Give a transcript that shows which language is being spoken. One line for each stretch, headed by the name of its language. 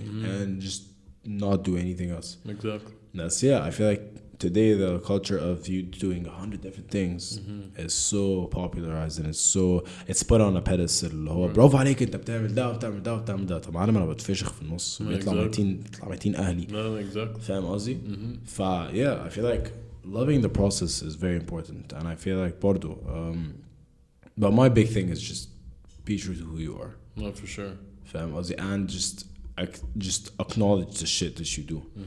English: And just not do anything else. Exactly. That's, yeah, I feel like today the culture of you doing 100 different things is so popularized, and it's put on a pedestal.
Arabic: هو برافو عليك انت بتعمل ده وبتعمل ده وبتعمل ده. طب انا بتفشخ في النص بيطلع ميتين اهلي.
English: No, exactly. فاهم قصدي؟ yeah, I feel like loving the process is very important, and I feel like برضو but my big thing is just be true to who you are. No, for sure. فاهم قصدي؟ and just acknowledge the shit that you do.